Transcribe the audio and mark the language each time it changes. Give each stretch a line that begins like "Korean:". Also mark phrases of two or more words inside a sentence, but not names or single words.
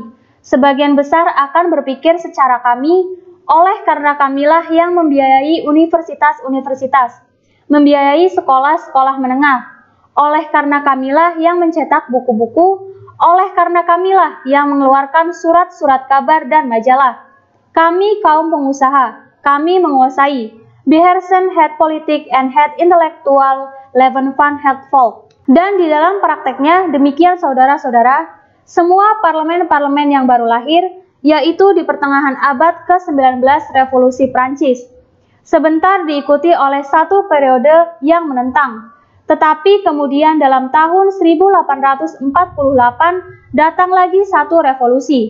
Indonesian: Sebagian besar akan berpikir secara kami, oleh karena kamilah yang membiayai universitas-universitas, membiayai sekolah-sekolah menengah. Oleh karena kamilah yang mencetak buku-buku, oleh karena kamilah yang mengeluarkan surat-surat kabar dan majalah. Kami kaum pengusaha, kami menguasai.
Dutch: Behersen het politik en het intelektual leven van het volk.
Indonesian: Dan di dalam prakteknya demikian saudara-saudara, semua parlemen-parlemen yang baru lahir, yaitu di pertengahan abad ke-19 revolusi Prancis, sebentar diikuti oleh satu periode yang menentang. Tetapi kemudian dalam tahun 1848 datang lagi satu revolusi.